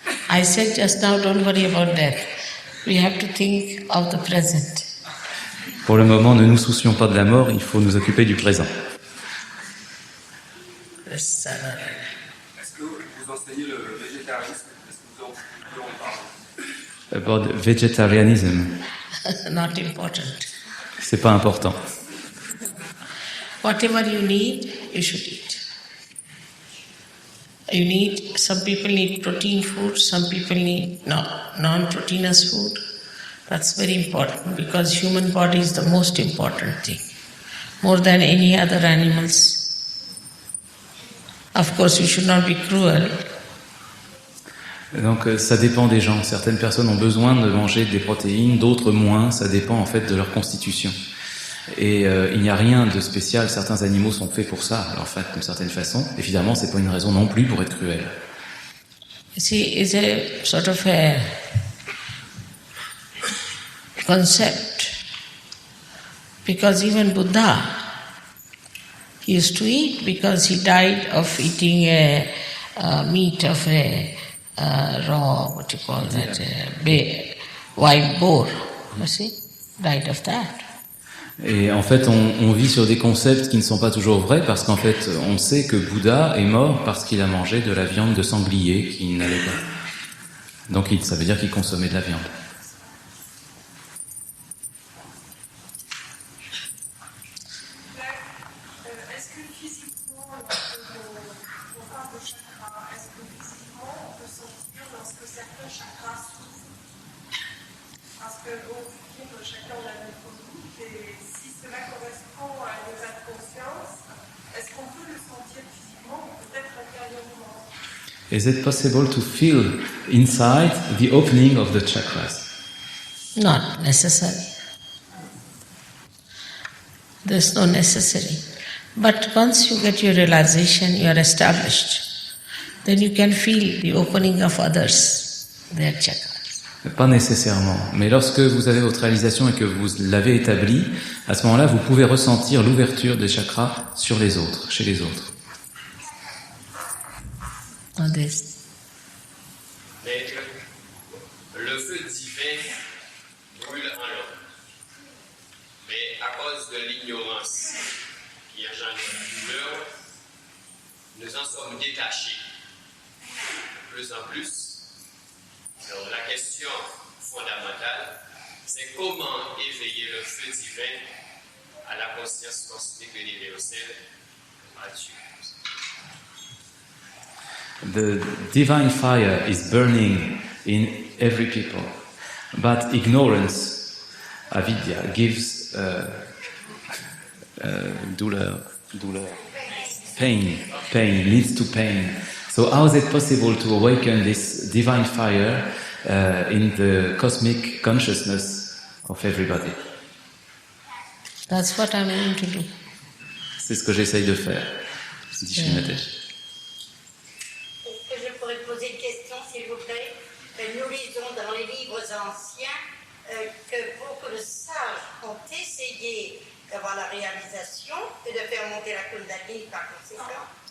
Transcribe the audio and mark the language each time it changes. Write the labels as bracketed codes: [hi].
[en] I said just now, don't worry about death. We have to think of the present. [fr] Pour le moment, ne nous soucions pas de la mort, il faut nous occuper du présent. [en] Yes, [fr] Est-ce que vous enseignez le végétarisme? Est-ce que vous en parlez? [en] About vegetarianism, not important. c'est pas important. Whatever you need, you should eat. Some people need protein food, some people need non-proteinous food. That's very important because human body is the most important thing, more than any other animals. Of course, we should not be cruel. [fr] Donc ça dépend des gens. Certaines personnes ont besoin de manger des protéines, d'autres moins. Ça dépend en fait de leur constitution. Et il n'y a rien de spécial. Certains animaux sont faits pour ça, en fait, d'une certaine façon. Évidemment, c'est pas une raison non plus pour être cruel. [en] You see, it's a sort of a concept. Because even Buddha, he used to eat because he died of eating meat of a raw, what you call that, wild boar. You see, died of that. [fr] Et en fait, on vit sur des concepts qui ne sont pas toujours vrais parce qu'en fait, on sait que Bouddha est mort parce qu'il a mangé de la viande de sanglier qui n'allait pas. Donc ça veut dire qu'il consommait de la viande. Est-ce que physiquement, on parle de chakra, est-ce que physiquement on peut sentir lorsque certains chakras souffrent? Parce que chacun a notre groupe et si cela correspond à un état de conscience, est-ce qu'on peut le sentir physiquement ou peut-être intérieurement? [en] Is it possible to feel inside the opening of the chakras? Not necessary. There's no necessary. But once you get your realization, you are established, then you can feel the opening of others, their chakras. [fr] Pas nécessairement. Mais lorsque vous avez votre réalisation et que vous l'avez établie, à ce moment-là, vous pouvez ressentir l'ouverture des chakras sur les autres, chez les autres. [en] This. [fr] Mais le feu divin brûle en l'homme. Mais à cause de l'ignorance qui engendre la douleur, nous en sommes détachés de plus en plus. Donc la question fondamentale, c'est comment éveiller le feu divin à la conscience cosmique universelle à Dieu. [en] The divine fire is burning in every people, but ignorance, avidya, gives douleur, pain, leads to pain. So how is it possible to awaken this divine fire in the cosmic consciousness of everybody? That's what I'm aiming to do. [fr] C'est ce que j'essaye de faire, dit Srimati. Est-ce que je pourrais poser une question, s'il vous plaît? Nous lisons dans les livres anciens que beaucoup de sages ont essayé d'avoir la réalisation et de faire monter la Kundalini par conséquent.